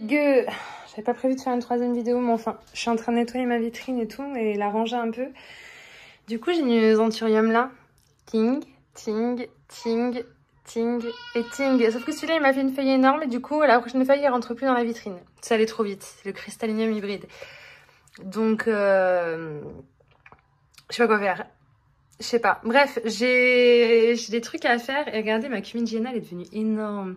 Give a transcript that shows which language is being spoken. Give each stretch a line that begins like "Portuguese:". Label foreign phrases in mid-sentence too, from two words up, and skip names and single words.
French: J'avais pas prévu de faire une troisième vidéo, mais enfin, je suis en train de nettoyer ma vitrine et tout, et la ranger un peu. Du coup, j'ai mis mes anthuriums là. Ting, ting, ting, ting et ting. Sauf que celui-là, il m'a fait une feuille énorme, et du coup, la prochaine feuille, il rentre plus dans la vitrine. Ça allait trop vite. C'est le cristallinium hybride. Donc, je sais pas quoi faire. Je sais pas. Bref, j'ai des trucs à faire. Et regardez, ma Cumingiana, elle est devenue énorme.